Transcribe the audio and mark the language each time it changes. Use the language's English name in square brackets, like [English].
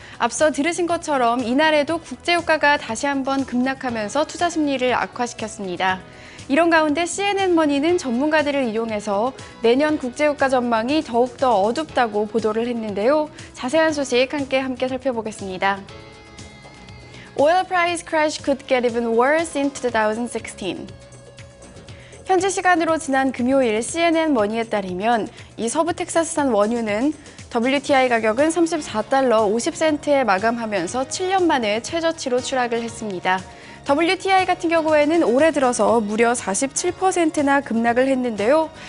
[Korean] 앞서 들으신 것처럼 이날에도 국제유가가 다시 한번 급락하면서 투자 심리를 악화시켰습니다. 이런 가운데 CNN머니는 전문가들을 이용해서 내년 국제유가 전망이 더욱더 어둡다고 보도를 했는데요. 자세한 소식 함께 살펴보겠습니다. [English] Oil price crash could get even worse in 2016. [Korean] 현지 시간으로 지난 금요일 CNN머니에 따르면 이 서부 텍사스산 원유는 WTI 가격은 34달러 50센트에 마감하면서 7년 만에 최저치로 추락을 했습니다. WTI 같은 경우에는 올해 들어서 무려 47%나 급락을 했는데요.